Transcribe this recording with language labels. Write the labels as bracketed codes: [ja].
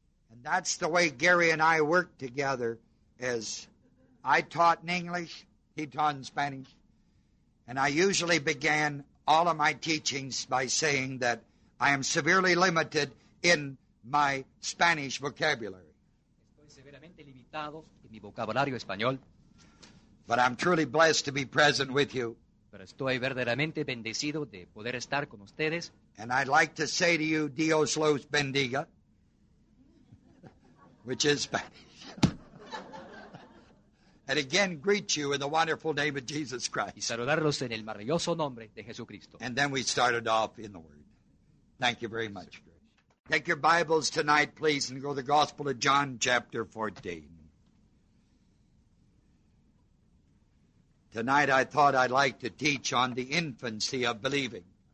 [en] And that's the way Gary and I work together, as I taught in English, he taught in Spanish. And I usually began all of my teachings by saying that I am severely limited in my Spanish vocabulary. [es] Estoy severamente limitado en mi vocabulario español. [en] But I'm truly blessed to be present with you. [es] Pero estoy verdaderamente bendecido de poder estar con ustedes. [en] And I'd like to say to you, [es] Dios los bendiga, [en] which is Spanish. And again, greet you in the wonderful name of Jesus Christ. [es] Y saludarlos en el maravilloso nombre de Jesucristo. [en] And then we started off in the Word. Thank you very much. Take your Bibles tonight, please, and go to the Gospel of John, chapter 14. Tonight I thought I'd like to teach on the infancy of believing.